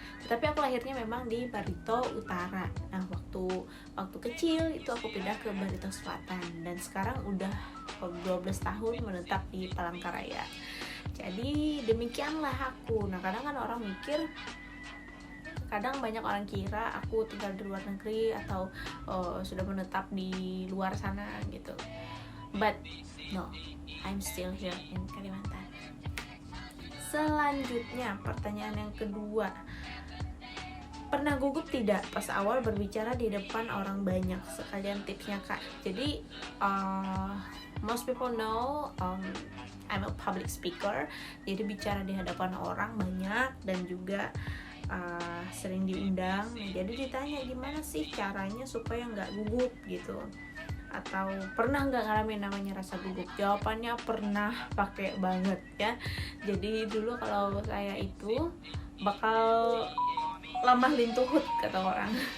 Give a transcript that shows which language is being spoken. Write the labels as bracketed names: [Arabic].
[Indonesian] Tetapi aku lahirnya memang di Barito Utara. Nah waktu kecil itu aku pindah ke Barito Selatan, dan sekarang udah 12 tahun menetap di Palangkaraya. Jadi demikianlah aku. Nah kadang kan orang mikir, kadang banyak orang kira aku tinggal di luar negeri atau sudah menetap di luar sana gitu. [English] But no, I'm still here in Kalimantan. [Indonesian] Selanjutnya pertanyaan yang kedua, pernah gugup tidak pas awal berbicara di depan orang banyak? Sekalian tipsnya kak. Jadi [English] most people know I'm a public speaker. [Indonesian] Jadi bicara di hadapan orang banyak dan juga sering diundang. Jadi ditanya gimana sih caranya supaya nggak gugup gitu, atau pernah nggak ngalamin namanya rasa gugup? Jawabannya pernah, pakai banget ya. Jadi dulu kalau saya itu bakal lemah lintuhut kata orang.